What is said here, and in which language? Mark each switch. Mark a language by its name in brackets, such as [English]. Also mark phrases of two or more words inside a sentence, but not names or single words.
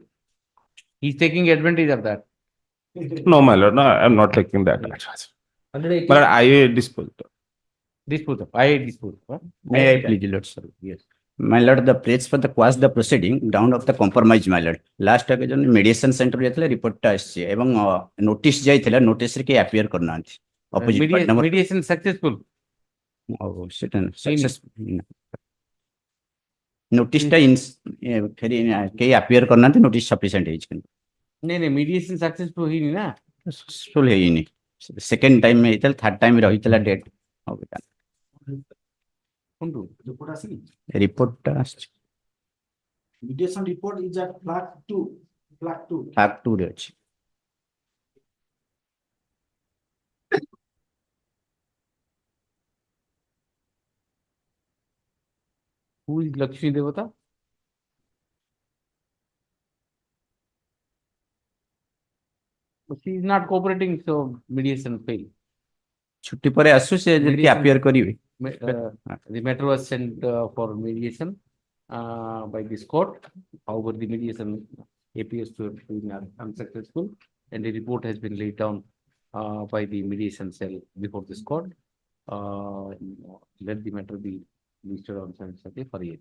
[English] He's taking advantage of that. No, my lord, no, I am not taking that. But I dispose. Dispose of. I dispose. May I please, Lord, sir? Yes. My lord, the place for the quash the proceeding down of the compromise, my lord. Last occasion mediation center ଯାଇଥିଲେ report [Odia] ଟା ଆସିଛି ଏବଂ [English] notice ଯାଇଥିଲା notice [Odia] ରେ କେହି [English] appear କରୁନାହାନ୍ତି opposite party number Mediation successful. [Odia] ସେଟା [English] successful notice [Odia] ଟା ଫେରି କେହି appear କରୁନାହାନ୍ତି [English] notice sufficient [Odia] ହେଇଛି କିନ୍ତୁ नहीं [English] mediation successful [Odia] ହେଇନି ନା [English] successful ହେଇନି second time ହେଇଥିଲା third time ରହିଥିଲା date [Odia] Report ଆସିନି? report ଟା ଆସିଛି [English] Mediation report is at flag 2. Flag 2. [Odia] flag 2 ରେ ଅଛି [English] Who is Lakshmi Devata? But she is not cooperating, so mediation fail. [Odia] ଛୁଟି ପରେ ଆସୁ ସେ ଯଦି appear କରିବେ [English] The matter was sent for mediation by this court. However, the mediation appears to have been unsuccessful, and the report has been laid down by the mediation cell before this court. Let the matter be listed on Sunday for hearing.